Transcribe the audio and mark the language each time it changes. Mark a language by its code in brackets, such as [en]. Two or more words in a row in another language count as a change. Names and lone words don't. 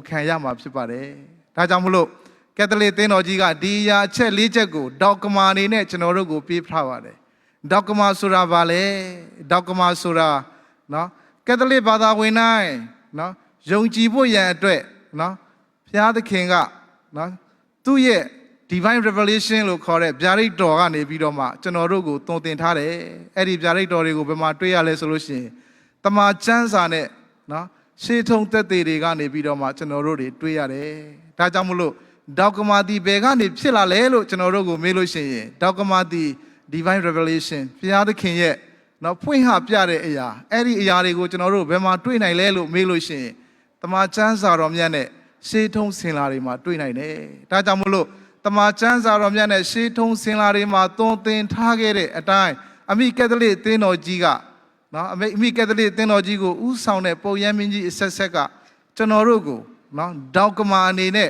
[my] ခံရမှာဖြစ်ပါတယ်ဒါကြောင့်မလို့ကက်သလစ်သင်းတော်ကြီးကဒီအရာအချက် 4 ချက်ကိုဒေါက်ကမာအနေနဲ့ကျွန်တော်တို့ကိုပေးထားပါတယ်ဒေါက်ကမာဆိုတာဘာလဲဒေါက်ကမာဆိုတာနော်ကက်သလစ်ဘာသာဝင်တိုင်းနော်ယုံကြည်ဖို့ရန်အတွက်နော်ဘုရားသခင်ကနော်သူ့ရဲ့ [en] divine revelation [my] လို့ခေါ်တဲ့ဗျာဒိတ်တော်ကနေပြီးတော့မှကျွန်တော်တို့ကိုသွန်သင်ထားတယ်အဲ့ဒီဗျာဒိတ်တော်တွေကို ဘယ်မှာတွေ့ရလဲဆိုလို့ရှိရင်တမန်ကျမ်းစာနဲ့နော်ရှေးထုံးသက်သေတွေကနေပြီးတော့မှကျွန်တော်တို့တွေတွေ့ရတယ်ဒါကြောင့်မလို့ဒေါက်ကမာတီဘယ်ကနေဖြစ်လာ လဲလို့ကျွန်တော်တို့ကိုမေးလို့ရှိရင်ဒေါက်ကမာတီ [en] divine revelation [my] ဘုရားသခင်ရဲ့နော်ဖွင့်ဟပြတဲ့အရာအဲ့ဒီအရာတွေကိုကျွန်တော်တို့ဘယ်မှာတွေ့နိုင်လဲလို့မေးလို့ရှိရင်တမန်ကျမ်းစာတော်မြတ်နဲ့ရှေးထုံးစင်လာတွေမှာတွေ့နိုင်တယ်ဒါကြောင့်မလို့တမန်ကျမ်းစာတော်မြတ်နဲ့ရှေးထုံးစင်လာတွေမှာသွန်သင်ထားခဲ့တဲ့အတိုင်းအမိကက်သလစ်သင်းတော်ကြီးကနော်အမိကက်သလစ်သင်းတော်ကြီးကိုဥဆောင်တဲ့ပုပ်ရဟန်းမင်းကြီးအဆက်ဆက်ကကျွန်တော်တို့ကိုနော်ဒေါက်ကမာအနေနဲ့